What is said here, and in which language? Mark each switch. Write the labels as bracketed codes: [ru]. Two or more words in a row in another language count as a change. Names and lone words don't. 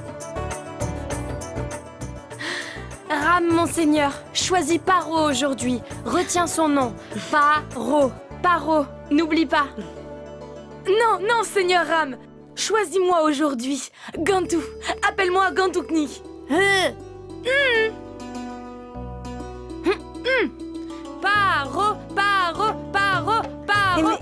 [fr] Ram, monseigneur, choisis Paro aujourd'hui. Retiens son nom. Paro. Paro, n'oublie pas. Non, non, seigneur Ram. Choisis-moi aujourd'hui. Gantu. Appelle-moi Gantukni. Paro, Paro, Paro, Paro, Mais-